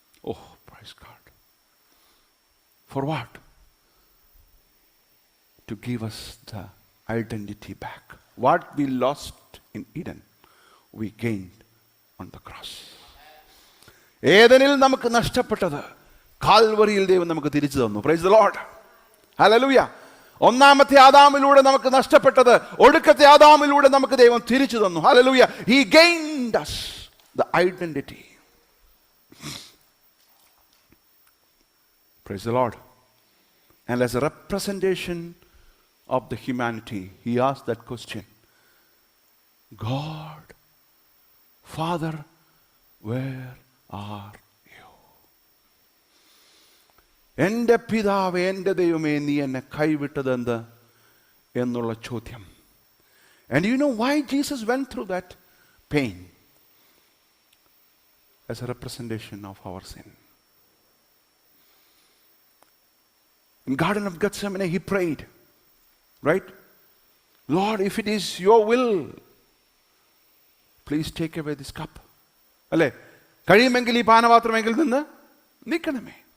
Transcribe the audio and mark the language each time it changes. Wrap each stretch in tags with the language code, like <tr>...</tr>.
<en>Oh, praise God. For what? To give us the identity back. What we lost in Eden, we gained on the cross.</en> <ml>ഏദനിൽ നമുക്ക് നഷ്ടപ്പെട്ടത് കാൽവറിയിൽ ദൈവം നമുക്ക് തിരിച്ചു തന്നു.</ml> <en>Praise the lord.</en> <ml>ഹല്ലേലൂയ. ഒന്നാമത്തെ ആദാമിലൂടെ നമുക്ക് നഷ്ടപ്പെട്ടത് ഒടുക്കത്തെ ആദാമിലൂടെ നമുക്ക് ദൈവം തിരിച്ചു തന്നു. Hallelujah.</ml> <en>He gained us the identity. Praise the Lord. And as a representation of the humanity, he asked that question. God, Father, where are you?</en> <ml>എൻ്റെ പിതാവേ, എൻ്റെ ദൈവമേ, നീ എന്നെ കൈവിട്ടതെന്ത് എന്നുള്ള ചോദ്യം.</ml> <en>And you know why Jesus went through that pain? As a representation of our sin. In Garden of Gethsemane, he prayed, right? Lord, if it is your will, please take away this cup.</en> <ml>അല്ലേ? കഴിയുമെങ്കിൽ ഈ പാനപാത്രമെങ്കിൽ നിന്ന് നീക്കണമേ.</ml>